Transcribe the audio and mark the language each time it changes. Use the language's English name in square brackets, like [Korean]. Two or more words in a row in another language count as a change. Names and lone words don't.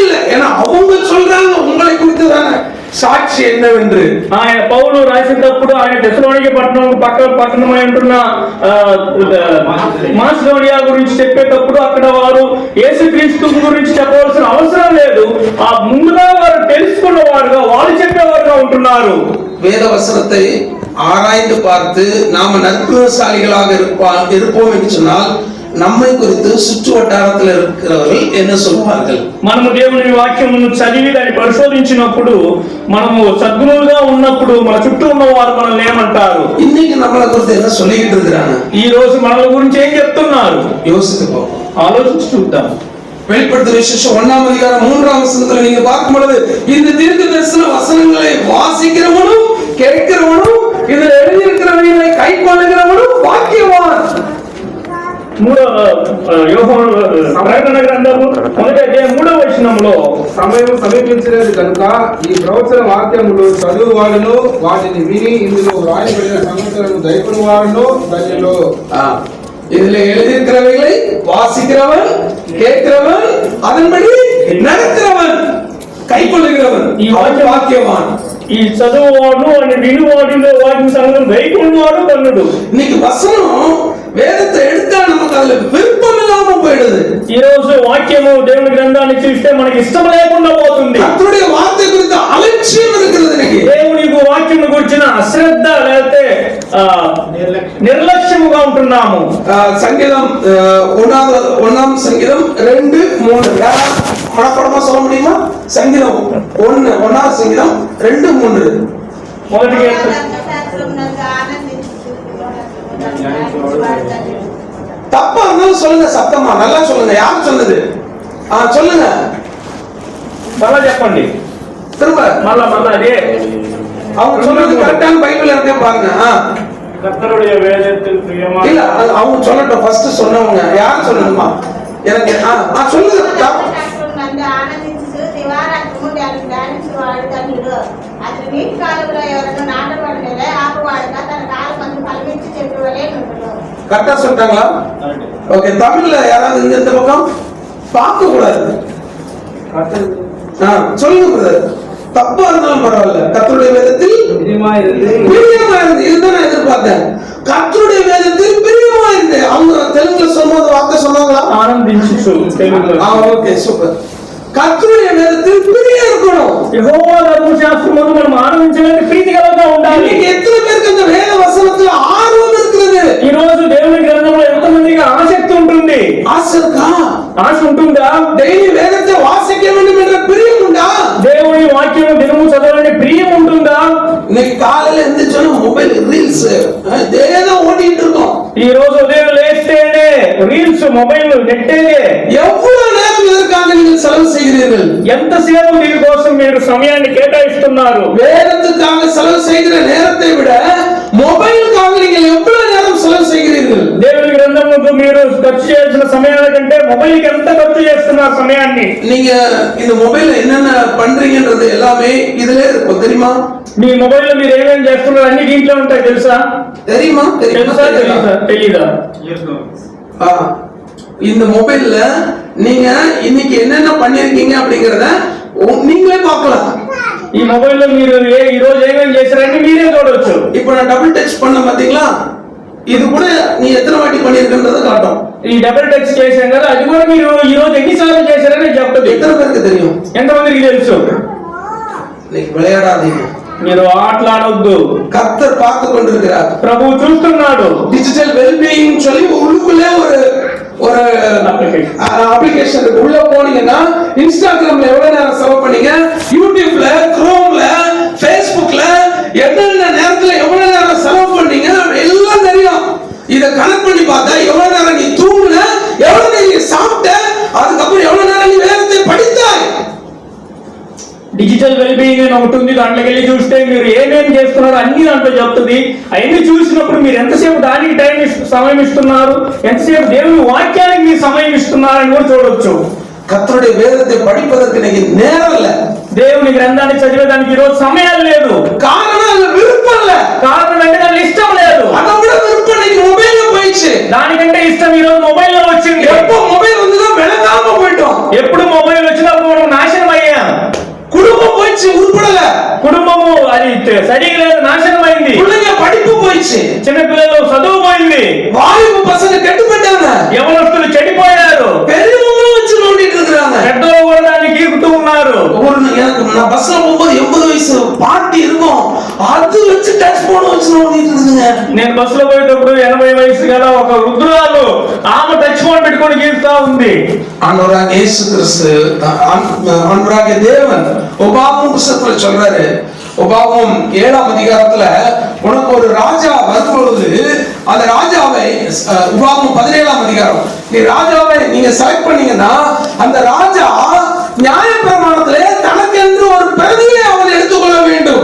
[Tamil] ஏன்னா அவங்க சொல்றாங்க உங்களை குறித்து தானே. సాక్షి என்னவென்று [Telugu] ఆయన పౌలు రాసేటప్పుడు ఆయన తెస్సలోనిక పట్టణమై ఉంటున్న మాసిదోనియా గురించి చెప్పేటప్పుడు అక్కడ వారు యేసుక్రీస్తు గురించి చెప్పవలసిన అవసరం లేదు, ఆ ముందుగా వారు తెలుసుకున్నవారుగా వాళ్ళు చెప్పేవారుగా ఉంటున్నారు. [Tamil] வேத வசனத்தை ஆராய்ந்து பார்த்து நாம நற்குணசாலிகளாக இருப்போம் என்று சொன்னால் நம்மை குறித்து சுற்று வட்டாரத்தில் இருக்கிறவர்கள் என்ன சொல்வார்கள்? [Telugu] మనము దేవుని వాక్యమును చదివి దాన్ని పరిశోధించినప్పుడు మనము సద్గుణులుగా ఉన్నప్పుడు మన చుట్టూ ఉన్న వారు మనల్ని ఏమంటారు? [Tamil] இன்னைக்கு நம்மளை குறித்து என்ன சொல்லிக்கிட்டு இருக்கிறாங்க? [Telugu] ఈ రోజు మనల గురించి ఏం చెప్తున్నారు? [Tamil] யோசித்து பார்ப்போம், [Telugu] ఆలోచించి చూద్దాం. [Tamil] வெளிப்படுத்துற விசேஷம் 1ஆம் அதிகாரம் 3ஆம் வசனத்துல நீங்க பார்க்கும் பொழுது இந்த தீர்க்க தரிசன வசனங்களை வாசிக்கிறவனும் கேட்கிறவனும் இதுல எழுதியிருக்கிறவர்களை கை கொள்ளுகிறவனும் பாக்கியவான். [Telugu] ప్రకటన గ్రంథము 3వ వచనంలో సమయం సమీపించినది కనుక ఈ ప్రవచన వాక్యములు చదువు వాడును వాటిని విని ఇందులో వ్రాయబడిన సంగతులను దైవను వాడును ధన్యులు. [Tamil] இதுல எழுதியிருக்கிறவைகளை வாசிக்கிறவன், கேட்கிறவன், அதன்படி நடக்கிறவன், கை கொள்ளுகிறவன் பாக்கியவான். [Telugu] ఈ చదువువాడు అని వినువాడిలో వాటిని సంగతులు గైకొన్నవాడు ధన్యుడు. [Tamil] இன்னைக்கு வசனம் வேதத்தை எடுத்தா நமக்கு அதுல விருப்பம் இல்லாம போயிடுது. [Telugu] ఈ రోజు వాక్యము దేవుని గ్రంథాన్ని చూస్తే మనకి ఇష్టం లేకుండా పోతుంది. [Tamil] கர்த்தருடைய வார்த்தை குறித்த அலட்சியம் இருக்கிறது. இன்னைக்கு [Telugu] దేవుని వాక్యం గురించిన అశ్రద్ధ లేకపోతే నిర్లక్ష్యముగా ఉంటున్నాము. [Tamil] சங்கீதம் 1ஆம் சங்கீதம் 2:3 மனப்பாடமா சொல்ல முடியுமா? சங்கீதம் 1ஆம் சங்கீதம் 2:3 [Telugu] మొదటి [Tamil] தப்பா இருந்தாலும் சொல்லுங்க, சத்தமா நல்லா சொல்லுங்க. யார் சொன்னது? சொல்லுங்க, [Telugu] మళ్ళా చెప్పండి. [Tamil] திரும்ப [Telugu] మళ్ళా అదే [Tamil] அவங்க சொல்றது கரெக்டான பைபிள் இருக்கே பாருங்க. கர்த்தருடைய வேதத்தில் பிரியமா இல்ல அவங்க சொல்லட்டும். ஃபர்ஸ்ட் சொன்னவங்க யார் சொன்னதுமா? எனக்கு சொல்லுங்க. [Telugu] ఆనందించు దివారాత్రము ధ్యానించువాడు ధన్యుడు. అతని నీటి కాలంలో ఎవరైనా నాటబడలే ఆపువాడుగా తన కాలం మంది ఫలమించి చెట్టువలే నుండు. [Tamil] கரெக்டா சொல்லிட்டாங்களா? ஓகே. தமிழ்ல யாராவது இந்த பக்கம் பார்க்க கூடாது. சொல்லுங்க பிரதர். தப்பா இருந்தாலும் பரவாயில்ல. கர்த்தருடைய வேதத்தில் பிரியமா இருந்து இதுதான் நான் எதிர்பார்த்தேன். கர்த்தருடைய வேதத்தில் பிரியமா இருந்து. அவங்க தெலுங்குல சொல்லும்போது வார்த்தை சொன்னாங்களா? [Telugu] ఆనందించు తెలుగులో. [Tamil] ஓகே, சூப்பர். கர்த்தருடைய வேதத்தில் பிரியம் இருக்கணும். [Telugu] యెహోవా ధర్మశాస్త్రమును మనం ఆనందించడానికి ప్రీతికరంగా ఉండాలి. [Tamil] இன்னைக்கு எத்தனை பேருக்கு அந்த வேத வசனத்துல ஆர்வம் இருக்குது? [Telugu] ఈ రోజు దేవుని గ్రంథంలో ఎంతమందికి ఆసక్తి ఉంటుంది? [Tamil] ஆசை இருக்கா? [Telugu] ఆశ ఉంటుందా? [Tamil] டெய்லி வேதத்தை வாசிக்க வேண்டும் என்ற பிரியம் உண்டா? [Telugu] దేవుని వాక్యము దినము చదవాలని ప్రియం ఉంటుందా? [Tamil] இன்னைக்கு காலையில எந்திரிச்சோன்னா [English] mobile reels [Tamil] இதேதான் ஓடிட்டு இருக்கோம். [Telugu] ఈ రోజు ఉదయం లేస్తేనే [English] reels mobile [Telugu] నెట్టేదే. [Tamil] எவ்வளவு நேரம் இதற்காக நீங்கள் செலவு செய்கிறீர்கள்? [Telugu] ఎంతసేపు దీని కోసం మీరు సమయాన్ని కేటాయిస్తున్నారు? [Tamil] வேதத்துக்காக செலவு செய்கிற நேரத்தை விட மொபைலுக்காக நீங்கள் எவ்வளவு நேரம் செலவு செய்கிறீர்கள்? [Telugu] దేవుని గ్రంథముకు మీరు ఖర్చు చేయాల్సిన సమయాల కంటే మొబైల్ కి ఎంత ఖర్చు చేస్తున్నారు సమయాన్ని? [Tamil] நீங்க இந்த மொபைல்ல என்னென்ன பண்றீங்கன்றது எல்லாமே இதுல இருக்கும், தெரியுமா? [Telugu] మీ మొబైల్ లో మీరు ఏమేం చేస్తున్నారు అన్ని దీంట్లో ఉంటాయి, తెలుసా? [Tamil] தெரியுமா? [Telugu] తెలీదా? [Tamil] இந்த மொபைல்ல நீங்க இன்னைக்கு என்னென்ன பண்ணிருக்கீங்க அப்படிங்கறத நீங்களே பார்க்கலாம். [Telugu] ఈ మొబైల్ లో మీరు ఈ రోజు ఏమేం చేశారని మీరే చూడొచ్చు. [Tamil] இப்போ நான் [English] double touch [Tamil] பண்ண பாத்தீங்களா? இது கூட நீ எத்தனை வாட்டி பண்ணிருக்கன்றத காட்டும். [Telugu] ఈ [English] double touch [Telugu] చేశాం కదా, అది కూడా మీరు ఈ రోజు ఎన్నిసార్లు చేశారని చెప్తుంది. [Tamil] எத்தனை பேருக்கு தெரியும்? [Telugu] ఎంతమందికి తెలుసు? [Tamil] இன்னைக்கு விளையாடாதீங்க, [Telugu] మీరు ఆటలాడొద్దు. [Tamil] கர்த்தர் பார்த்து கொண்டிருக்கிறார். [Telugu] ప్రభువు చూస్తున్నాడు. [English] digital wellbeing [Tamil] சொல்லி உள்ளுக்குள்ளே ஒரு அப்ளிகேஷன் இருக்கு. உள்ள போனீங்கன்னா இன்ஸ்டாகிராம்ல எவ்வளவு நேரம் செலவு பண்ணீங்க, யூடியூப்ல, குரோம்ல, ஃபேஸ்புக்ல என்னென்ன நேரத்துல எவ்வளவு நேரம் செலவு பண்ணீங்க எல்லாம் தெரியும். இத கனெக்ட் பண்ணி பார்த்தா எவ்வளவு நேரம் நீ தூங்குன, எவ்வளவு நேரம் நீ சாப்பிட்ட, அதுக்கப்புறம் எவ்வளவு நேரம் நீ வேதத்தை படித்தாய். [English] digital wellbeing [Telugu] అని ఒకటి ఉంది, దాంట్లోకి వెళ్ళి చూస్తే మీరు ఏమేమి చేస్తున్నారో అన్ని దాంట్లో చెప్తుంది. అవన్నీ చూసినప్పుడు మీరు ఎంతసేపు దానికి సమయం ఇస్తున్నారు, ఎంతసేపు దేవుని వాక్యానికి మీరు సమయం ఇస్తున్నారని కూడా చూడొచ్చు. [Tamil] கர்த்தருடைய வேதத்தை படிப்பதற்கு இன்னைக்கு நேரம் இல்ல. [Telugu] దేవుని గ్రంథాన్ని చదివేదానికి ఈ రోజు సమయం లేదు. [Tamil] காரணம் அது விருப்பம் இல்ல. [Telugu] కారణం అంటే దానికి ఇష్టం లేదు. [Tamil] அதை விட விருப்பம் இன்னைக்கு மொபைல்ல போயிடுச்சு. [Telugu] దానికంటే ఇష్టం ఈ రోజు మొబైల్ లో వచ్చింది. [Tamil] எப்போ மொபைல் வந்ததோ விளங்காம போயிட்டோம். [Telugu] ఎప్పుడు మొబైల్ వచ్చినప్పుడు మనం నాశనం అయ్యాం. [Tamil] குடும்பம் போயிடுச்சு, உருப்படல. [Telugu] సరిగా లేదు, నాశనమైంది. [Tamil] பிள்ளைங்க படிப்பு போயிடுச்சு, [Telugu] చిన్న పిల్లలు చదువు పోయింది, [Tamil] வாலிப பசங்க கெட்டு போயிட்டாங்க, [Telugu] యవనస్తులు చెడిపోయారు, [Tamil] பெரியவங்களும் வச்சு நோண்டிட்டு இருக்கிறாங்க. [Telugu] పెద్దలు కూడా దాన్ని గీకుతూ ఉన్నారు. [Tamil] எனக்கு நான் பஸ்ல போகும்போது 80 வயசு பாட்டி இருக்கும், அது வச்சு [English] touch phone [Tamil] வச்சு நோண்டிட்டு இருக்குங்க. [Telugu] నేను బస్సులో పోయేటప్పుడు 80 వయసు గల ఒక వృద్ధురాలు ఆమె [English] touch phone [Telugu] పెట్టుకొని గీకుతా ఉంది. [Tamil] ஆண்டவராகிய இயேசு கிறிஸ்து, ஆண்டவராகிய தேவன் உபாகமம் புத்தகத்துல சொல்றாரு, உபாகமம் 7ஆம் அதிகாரத்துல உனக்கு ஒரு ராஜா வரும்பொழுது அந்த ராஜாவை, உபாகமம் 17ஆம் அதிகாரம், நீ ராஜாவை நீங்க செலக்ட் பண்ணீங்கன்னா அந்த ராஜா நியாயப்பிரமாணத்திலே தனக்கென்று ஒரு பிரதியை அவன் எடுத்துக்கொள்ள வேண்டும்.